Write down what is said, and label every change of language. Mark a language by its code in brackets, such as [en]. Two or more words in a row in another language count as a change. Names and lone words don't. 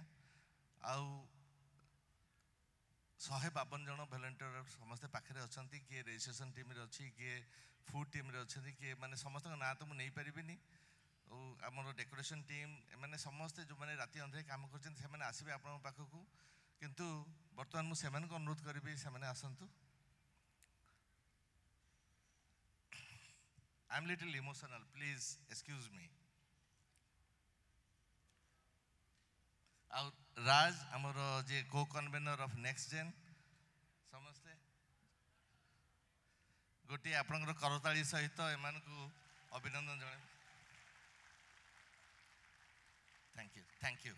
[or] ଆଉ 152 ଜଣ ଭଲେଣ୍ଟିୟର ସମସ୍ତେ ପାଖରେ ଅଛନ୍ତି। କିଏ [en] registration teamre [or] ଅଛି, କିଏ [en] food teamre [or] ଅଛନ୍ତି, କିଏ ମାନେ ସମସ୍ତଙ୍କ ନାଁ ତ ମୁଁ ନେଇପାରିବିନି। ଆଉ ଆମର [en] decoration team, [or] ଏମାନେ ସମସ୍ତେ ଯେଉଁମାନେ ରାତି ଅନ୍ଧାରେ କାମ କରିଛନ୍ତି ସେମାନେ ଆସିବେ ଆପଣଙ୍କ ପାଖକୁ। କିନ୍ତୁ ବର୍ତ୍ତମାନ ମୁଁ ସେମାନଙ୍କୁ ଅନୁରୋଧ କରିବି ସେମାନେ ଆସନ୍ତୁ। [en] I am little emotional, please excuse me. [or] ଆଉ ରାଜ, ଆମର ଯେ [en] co convener of Next Gen, [or] ସମସ୍ତେ ଗୋଟିଏ ଆପଣଙ୍କର କରତାଳି ସହିତ ଏମାନଙ୍କୁ ଅଭିନନ୍ଦନ ଜଣାଇବେ। [en] thank you.